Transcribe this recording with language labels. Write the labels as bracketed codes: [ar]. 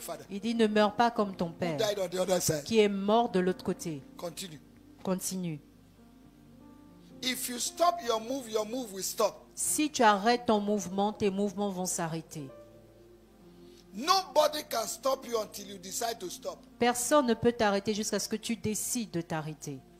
[fr] Il dit, ne meurs pas comme ton père qui est mort de l'autre côté. Continue. [en] If you stop your move will stop. [fr] Si tu arrêtes ton mouvement, tes mouvements vont s'arrêter. [en] Nobody can stop you until you decide to stop. [fr] Personne ne peut t'arrêter jusqu'à ce que tu décides de t'arrêter.